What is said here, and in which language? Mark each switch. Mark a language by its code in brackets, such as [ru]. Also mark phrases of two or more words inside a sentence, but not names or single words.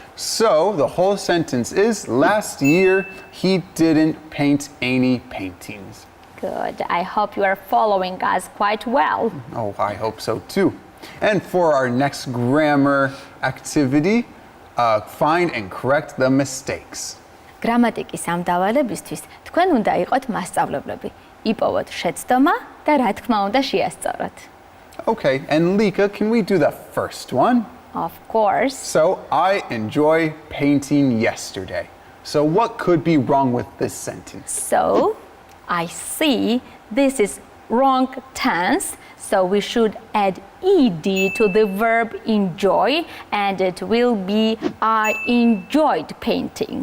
[en] So the whole sentence is, last year he didn't paint any paintings. Good. I hope you are following us quite well. Oh, I hope so too. And for our next grammar activity, find and correct the mistakes. [ka] გრამატიკის ამ დავალებისთვის თქვენ უნდა იყოთ მასწავლებლები. იპოვოთ შეცდომა და რა თქმა უნდა შეასწოროთ. [en] Okay, and Lika, can we do the first one? Of course. So, I enjoy painting yesterday. So, what could be wrong with this sentence? So, I see this is wrong tense. So we should add ed to the verb enjoy, and it will be I enjoyed painting.